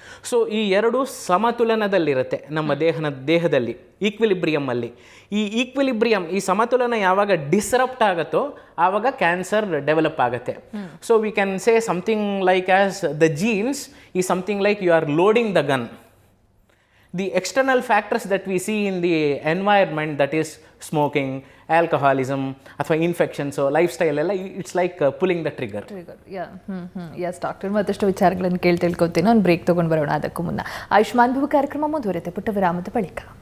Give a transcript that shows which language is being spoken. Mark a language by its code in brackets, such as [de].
[kn] So ಈ ಎರಡು ಸಮತುಲನದಲ್ಲಿರುತ್ತೆ ನಮ್ಮ ದೇಹದಲ್ಲಿ ಈಕ್ವಿಲಿಬ್ರಿಯಮ್ಮಲ್ಲಿ. ಈ ಈಕ್ವಿಲಿಬ್ರಿಯಮ್, ಈ ಸಮತುಲನ ಯಾವಾಗ ಡಿಸ್ರಪ್ಟ್ ಆಗುತ್ತೋ ಆವಾಗ ಕ್ಯಾನ್ಸರ್ ಡೆವಲಪ್ ಆಗುತ್ತೆ. [en] So we can say something like as the genes ಈ something like you are loading the gun. The external factors that we see in the environment, that is smoking, alcoholism, [kn] ಅಥವಾ infections, life style ಎಲ್ಲ, [en] It's like pulling the trigger. [kn] S doctor, ಮತ್ತಷ್ಟು ವಿಚಾರಗಳನ್ನು ತಿಳ್ಕೊತೀನಿ. ಒಂದು break ತೊಗೊಂಡು ಬರೋಣ. ಅದಕ್ಕೂ ಮುನ್ನ ಆಯುಷ್ಮಾನ್ ಭವ ಕಾರ್ಯಕ್ರಮ ಮುಂದುವರಿಯುತ್ತೆ ಪುಟ್ಟ ವಿರಾಮದ ಬಳಿಕ.